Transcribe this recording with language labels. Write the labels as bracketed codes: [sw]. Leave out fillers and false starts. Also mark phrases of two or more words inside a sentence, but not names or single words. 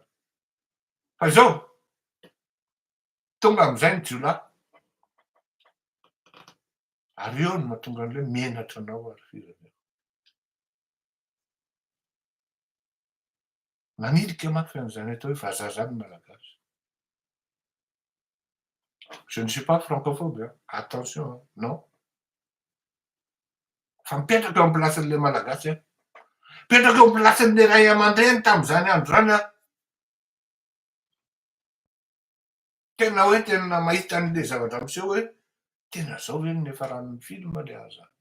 [mg] Fa zao tonga am'izay ny jiolahy ary eo no mahatonga an'le menatra anao ary firenena. Manilika mafy an'izany atao hoe vazaha zany malagasy. [fr] Je ne suis pas francophobe, attention, non. [mg] Fa mipetraka eo amin'ny placen'le malagasy mipetraka eo amin'ny placen'le ray aman-dreny tamin'izany andro zany tena hoe tena mahita an'le zavatra miseho hoe tena zao ve ny efa ranon'ny film le aza.